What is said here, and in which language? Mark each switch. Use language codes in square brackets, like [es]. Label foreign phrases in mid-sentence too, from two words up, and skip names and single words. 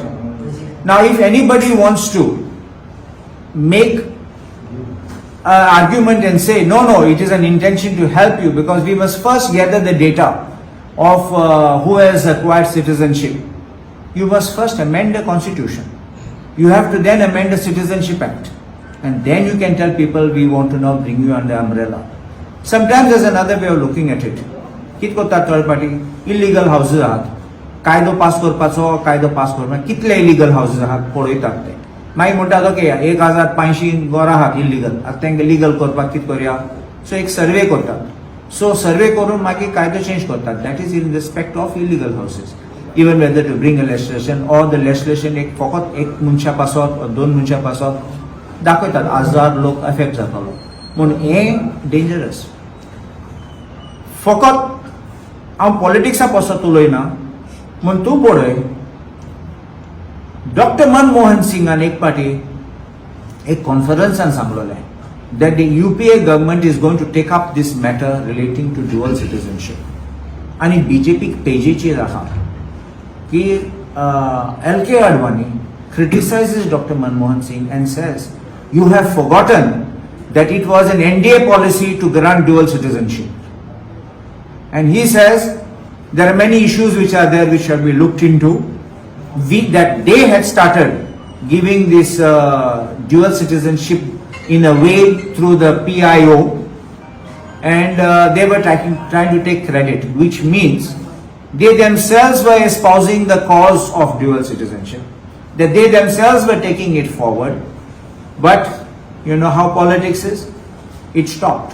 [en] Now if anybody wants to make an argument and say, no, it is an intention to help you, because we must first gather the data of who has acquired citizenship. You must first amend the constitution. You have to then amend the Citizenship Act. And then you can tell people, we want to now bring you under umbrella. Sometimes there's another way of looking at it. [kok] कित कोता [en] third party illegal houses [kok] आहात, कायदो पास करपाचो, कायदो पास करपाक कितले [en] illegal houses [kok] आहात पळयतात ते. मागीर म्हणटा तो की 1500 घरां आहात इल्लीगल, आतां तांकां लीगल करपाक कित करया. सो एक सर्वे करतात. सो सर्वे करून मागीर कायदो चेंज करतात. [en] that is in respect of illegal houses. even whether to bring a legislation or the legislation [kok] एक फकत एक मनशा पासत और दोन मनशा पासत दाखयतात 1000 लोक अफेक्ट जातालो म्हणून हें डेंजरस. फकत हांव पॉलिटिक्सा पासत उलयना म्हण तूं पळय, डॉक्टर मनमोहन सिंगान एक पाटी एक कॉन्फरन्सान सांगलोलें [en] that the UPA government is going to take up this matter relating to dual citizenship. [kok] आणि बीजेपी पेजीचेर आहा की L.K. [en] Advani criticizes Dr. Manmohan Singh and says, you have forgotten that it was an NDA policy to grant dual citizenship. And he says there are many issues which are there which shall be looked into. That they had started giving this dual citizenship in a way through the PIO, and they were trying to take credit, which means they themselves were espousing the cause of dual citizenship, that they themselves were taking it forward, but you know how politics is, it stopped.